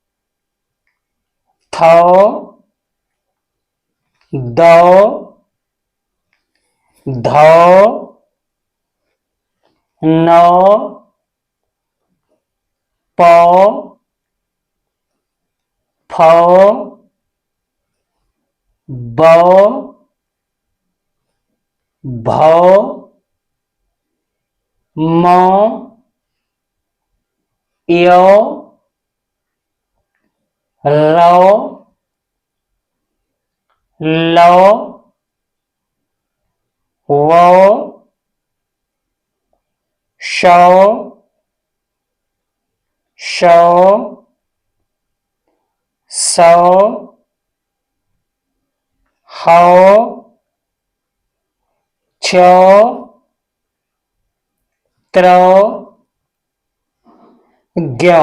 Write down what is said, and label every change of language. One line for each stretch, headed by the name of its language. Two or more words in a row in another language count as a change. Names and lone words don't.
Hindi: थौ, दौ, धौ, नौ, पौ, फौ, बौ, भौ, मौ, यो, रौ, लौ, वौ, शौ, शौ, सौ, हौ, छौ, त्रौ, ग्यौ।